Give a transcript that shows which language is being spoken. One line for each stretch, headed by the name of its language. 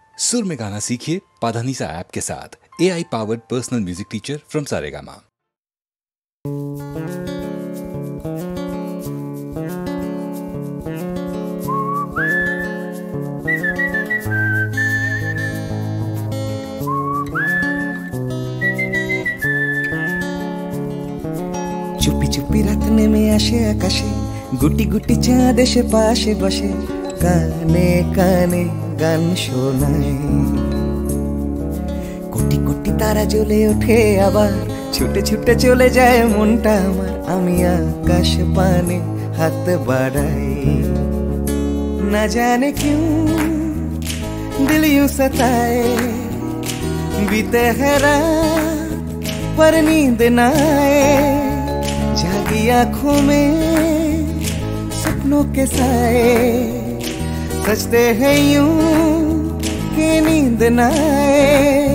Hindi: सुर में गाना सीखिए पाधानीसा ऐप के साथ। AI powered personal music teacher from Saregama.
Bangla: চুপি চুপি রাত নেমে আসে আকাশে, গুটি গুটি চাঁদ এসে পাশে বসে, কানে কানে গান শোনায়। কোটি কোটি তারা জ্বলে ওঠে আবার, ছুটে ছুটে চলে যায় মনটা আমার। আমি আকাশ পানে হাত বাড়াই,
Hindi: না জানে क्यों दिल यूं सताए। बीते है रात पर नींद ना आए, जागी आंखों में सपनों के साए। सजते हैं यूं कि नींद ना आए।